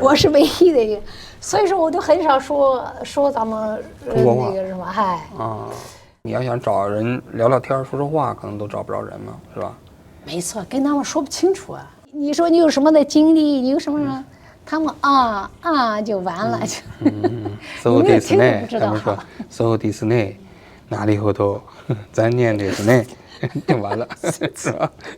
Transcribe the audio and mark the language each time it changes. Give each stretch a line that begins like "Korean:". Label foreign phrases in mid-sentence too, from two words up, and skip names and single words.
Chinese: 我是唯一的一个，所以说我就很少说咱们中国话那个什么，你要想找人聊聊天、说说话，可能都找不着人嘛，是吧？没错，跟他们说不清楚啊。你说你有什么的经历，你有什么，他们就完了，就。
Japanese: そうですね。
Chinese: 他们
Japanese: 说そうですね。なるほど。残念ですね。
Chinese: 就完了，是吧？